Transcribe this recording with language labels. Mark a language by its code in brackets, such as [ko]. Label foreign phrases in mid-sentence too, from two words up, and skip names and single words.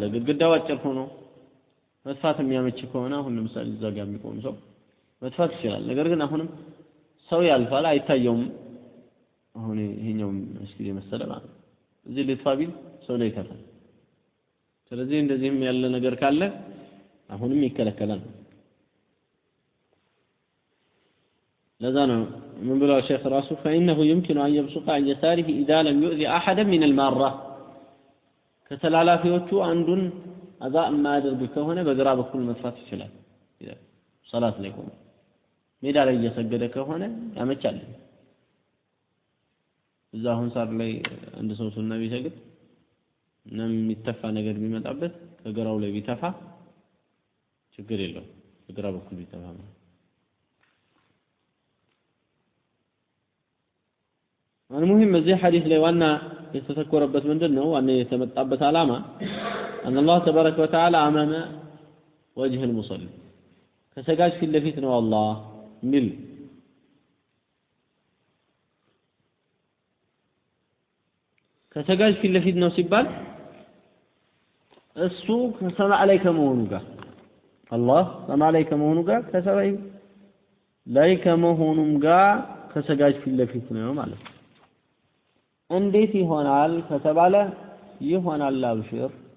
[am] ግድግዳው አጭር ሆኖ መጥፋት የሚያመች ከሆነ አሁን ለምሳሌ እዛ ጋር የሚቆም ሰው መጥፋት ይችላል። ነገር ግን አሁንም ሰው ያልፋል አይታየውም። አሁን ይሄኛው መስጊድ የመሰለ ማለት እዚህ ልትፋ ቢል ሰው ላይ ይተፋል። ስለዚህ እንደዚህም ያለ ነገር ካለ አሁንም ይከለከላል። ለዛ ነው ምን ብለው ሼክ ራሱ [ar] فإنه يمكن أن يبصق عن يساره إذا لم يؤذي أحدا من المارة [am] ከተላላፊዎቹ አንዱን አዛ የማያደርግ ከሆነ በግራ በኩል መጥፋት ይችላል። ሶላት ላይ ቆሞ ሜዳ ላይ እየሰገደ ከሆነ ያመቻል። እዛ አሁን ሳር ላይ አንድ ሰው ሱና ቢሰግድ እና የሚተፋ ነገር ቢመጣበት ከግራው ላይ ቢተፋ ችግር የለውም። በግራ በኩል ቢተፋ المهم እዚህ ሐዲስ ላይ ዋና የተተኮረበት ምንድነው? ዋና የተመጣበት ዓላማ [ar] أن الله تبارك وتعالى أمام وجه المصلي [am] ከሰጋጅ ፊት ለፊት ነው አላህ ሚል ከሰጋጅ ፊት ለፊት ነው ሲባል እሱ ከሰማዕ ላይ ከመሆኑ ጋር አላህ ሰማዕ ላይ ከመሆኑ ጋር ከሰማዕ ላይ ከመሆኑም ጋር ከሰጋጅ ፊት ለፊት ነው ማለት ነው። እንዴት ይሆናል ከተባለ ይሆናል አብሽር